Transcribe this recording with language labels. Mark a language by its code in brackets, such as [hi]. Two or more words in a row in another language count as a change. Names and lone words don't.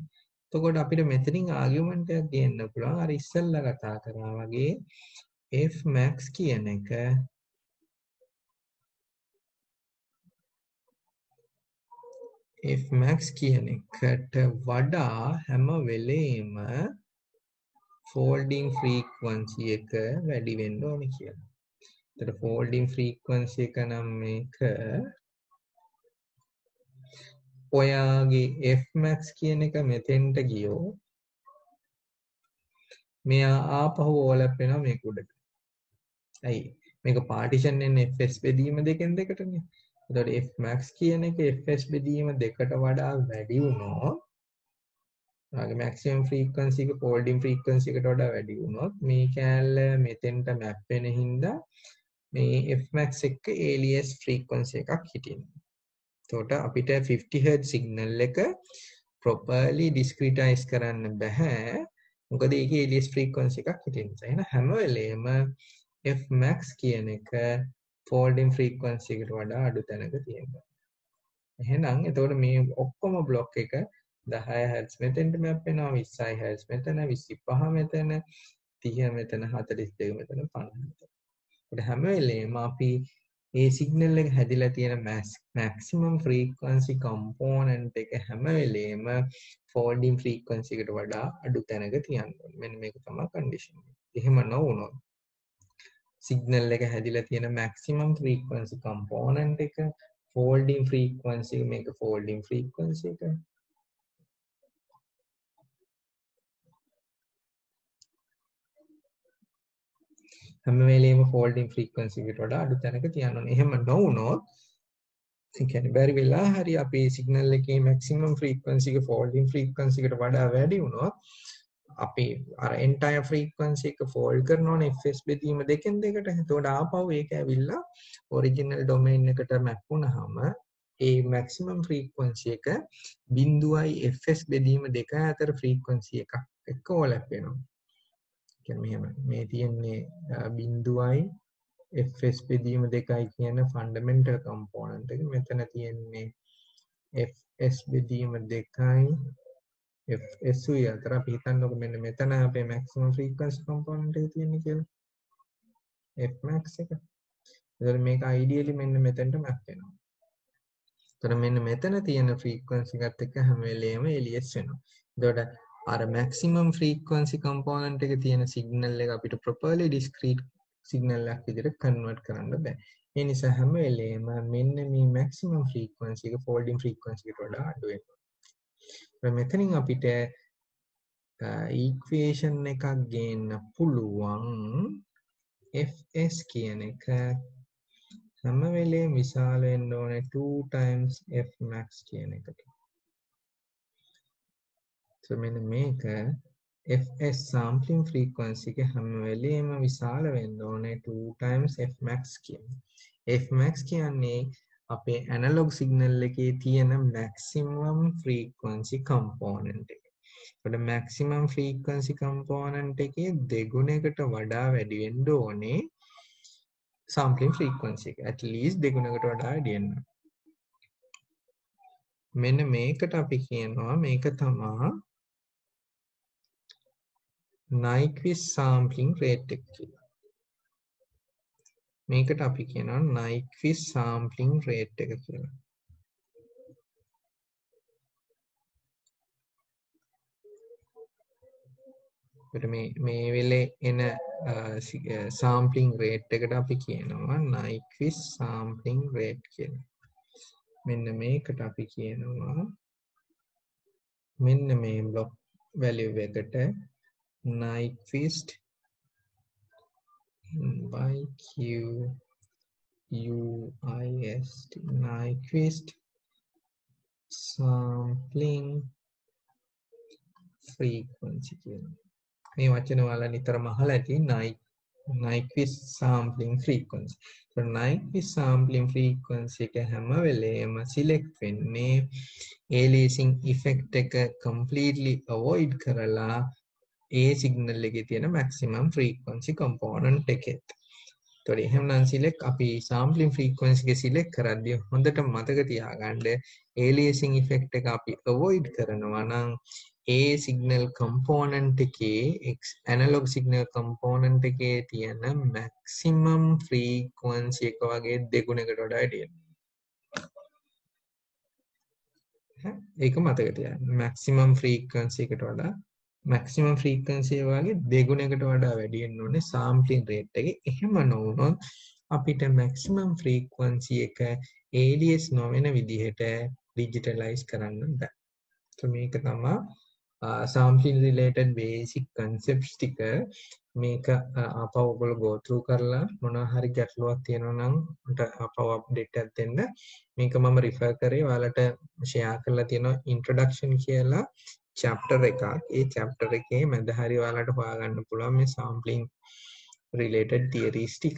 [si] එතකොට අපිට මෙතනින් ආගියුමන්ට් එකක් ගේන්න පුළුවන් අර ඉස්සෙල්ලා කතා කරා වගේ f max කියන එක f max කියන එකට වඩා හැම වෙලේම [en] folding frequency [si] එක වැඩි වෙන්න ඕනේ කියලා. එතකොට [en] folding frequency [si] එක නම් මේක ඔයාගේ f max කියන එක මෙතෙන්ට ගියෝ මෙයා ආපහු ඕවර්ලැප් වෙනවා මේක උඩට. ඇයි මේක පාටිෂන් වෙන්නේ fs බෙදීම දෙකෙන් දෙකටනේ. එතකොට f max කියන එක fs බෙදීම දෙකට වඩා වැඩි වුණොත් ඔයාගේ [en] maximum frequency [si] එක [en] folding frequency [si] එකට වඩා වැඩි වුණොත් මේ කෑල්ල මෙතෙන්ට මැප් වෙන හින්දා මේ f max එක [en] alias frequency [si] එකක් හිටිනවා. එතකොට අපිට [en] 50 Hz signal [si] එක [en] properly discretize [si] කරන්න බෑ. මොකද ඒකේ [en] alias frequency [si] එකක් හිටින නිසා. එහෙනම් හැම වෙලේම f max කියන එක [en] folding frequency [si] එකට වඩා අඩු තැනක තියෙනවා. එහෙනම් එතකොට මේ ඔක්කොම block එක 10 Hz මෙතෙන්ට map වෙනවා, 20 Hz මෙතන, 25 මෙතන, 30 මෙතන, 42 මෙතන, 50 මෙතන. ඒකට හැම වෙලේම අපි මේ signal එක හැදිලා තියෙන [en] maximum frequency component [si] එක හැම වෙලේම [en] folding frequency [si] එකට වඩා අඩු තැනක තියන්න ඕනේ. මෙන්න මේක තමයි condition එක. එහෙම නොවුනොත් signal එක හැදිලා තියෙන [en] maximum frequency component [si] එක [en] folding frequency [si] මේක [en] folding frequency [si] එක හැම වෙලේම [en] folding frequency [si] එකට වඩා අඩු තැනක තියන්න ඕනේ. එහෙම නොවුනොත් ඒ කියන්නේ බැරි වෙලා හරි අපේ signal එකේ [en] maximum frequency [si] එක [en] folding frequency [si] එකට වඩා වැඩි වුණොත් අපි අර [en] entire frequency [si] එක fold කරනෝනේ fs බෙදීම දෙකෙන් දෙකට. එතකොට ආපහු ඒක ඇවිල්ලා [en] original domain [si] එකට map වුණාම ඒ [en] maximum frequency [si] එක බිඳුවයි fs බෙදීම දෙක අතර frequency එකක් එක්ක overlap වෙනවා. මෙහෙම මේ තියෙන්නේ බිඳුවයි fs බෙදීම දෙකයි කියන [en] fundamental component [si] එක. මෙතන තියෙන්නේ fs බෙදීම දෙකයි fs උයි අතර අපි හිතන්නකො මෙන්න මෙතන අපේ [en] maximum frequency component [si] එක තියෙන්නේ කියලා. f max එක. එතකොට මේක ideally මෙන්න මෙතනට map වෙනවා. එතකොට මෙන්න මෙතන තියෙන frequency එකත් එක්ක හැම වෙලේම alias වෙනවා. එතකොට අර [en] maximum frequency component [si] එක තියෙන signal එක අපිට [en] properly discrete signal [si] එකක් විදිහට convert කරන්න බෑ. ඒ නිසා හැම වෙලේම මෙන්න මේ [en] maximum frequency [si] එක [en] folding frequency [si] එකට වඩා අඩු වෙනවා. මෙතනින් අපිට equation එකක් ගේන්න පුළුවන් fs කියන එක හැම වෙලේම විශාල වෙන්න ඕනේ [en] 2 times f max [si] කියන එකට. So මෙන්න මේක [en] fs sampling frequency [si] එක හැම වෙලේම විශාල වෙන්න ඕනේ [en] 2 times f max [si] කියන්නේ. f max කියන්නේ අපේ [en] analog signal [si] එකේ තියෙන [en] maximum frequency component [si] එක. ඒකට [en] maximum frequency component [si] එකේ දෙගුණයකට වඩා වැඩි වෙන්න ඕනේ [en] sampling frequency [si] එක. [en] at least [si] දෙගුණයකට වඩා වැඩි වෙන්න. මෙන්න මේකට අපි කියනවා මේක තමයි [en] Nyquist sampling rate [si] එක කියලා. මේකට අපි කියනවා [en] Nyquist sampling rate [si] එක කියලා. මේ වෙලේ එන [en] sampling rate [si] එකට අපි කියනවා [en] Nyquist sampling rate [si] කියලා. මෙන්න මේකට අපි කියනවා මෙන්න මේ [en] block value [si] එකට [en] Nyquist by Q UIST Nyquist sampling frequency [si] කියලා. මේ වචන ඔයාලා නිතරම අහලා ඇති [en] Nyquist sampling frequency. [si] So [en] Nyquist sampling frequency [si] එක හැම වෙලේම select වෙන්නේ [en] aliasing effect [si] එක [en] completely avoid [si] කරලා [en] A signal [si] එකේ තියෙන [en] maximum frequency component [si] එකෙත්. ඒතකොට එහෙමනම් select අපි [en] sampling frequency [si] එක select කරද්දී හොඳට මතක තියාගන්න [en] aliasing effect [si] එක අපි avoid කරනවා නම් [en] A signal component [si] එකේ [en] analog signal component [si] එකේ තියෙන [en] maximum frequency [si] එක වගේ දෙගුණයකට වඩා වැඩි වෙනවා. ඒක මතක තියාගන්න. [en] maximum frequency [si] එකට වඩා [en] maximum frequency [si] වගේ දෙගුණයකට වඩා වැඩි වෙන්න ඕනේ [en] sampling rate [si] එකේ. එහෙම නොවුනොත් අපිට [en] maximum frequency [si] එක alias නොවන විදිහට digitalize කරන්න බෑ. So මේක තමයි [en] sampling related basic concepts [si] ටික මේක අපව ඔයගොල්ලෝ [en] go through [si] කරලා මොනවා හරි ගැටලුවක් තියෙනවා නම් මට අපව අප්ඩේට් එකක් දෙන්න. මේක මම refer කරේ ඔයාලට share කරලා තියෙනවා introduction කියලා chapter එකක්. ඒ chapter එකේ මැද හරි ඔයාලට හොයාගන්න පුළුවන් මේ [en] sampling related theories [si] ටික.